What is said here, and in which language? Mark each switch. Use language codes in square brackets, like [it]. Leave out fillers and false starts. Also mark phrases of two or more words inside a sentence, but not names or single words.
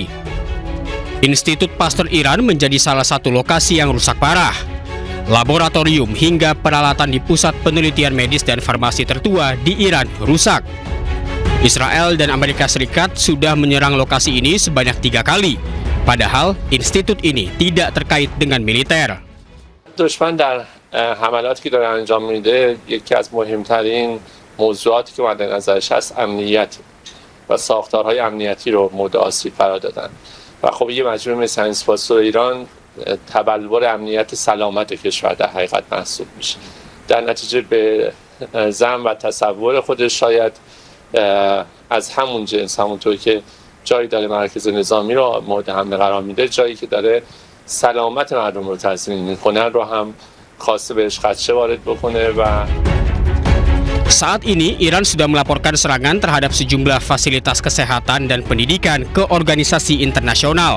[id] Institut Pasteur Iran menjadi salah satu lokasi yang rusak parah. Laboratorium hingga peralatan di pusat penelitian medis dan farmasi tertua di Iran rusak. Israel dan Amerika Serikat sudah menyerang lokasi ini sebanyak 3 kali, padahal institut ini tidak terkait dengan militer. [fa] دشمن در حملاتی که داره انجام میده یکی از مهمترین موضوعاتی که مد نظرش هست امنیت و ساختارهای امنیتی رو مورد آسیب قرار دادن و خب یه مجموعه مثل اینسپاسو ایران تبلور امنیت سلامت کشور در حقیقت محسوب میشه. در نتیجه به ظن و تصور خودش شاید از همون جنس، همونطور که جایی داره مرکز نظامی رو مورد حمله قرار میده، جایی که داره سلامت مردم رو تضمین میکنه رو هم خواسته بهش خدشه وارد بکنه و [id] Saat ini, Iran sudah melaporkan serangan terhadap sejumlah fasilitas kesehatan dan pendidikan ke organisasi internasional.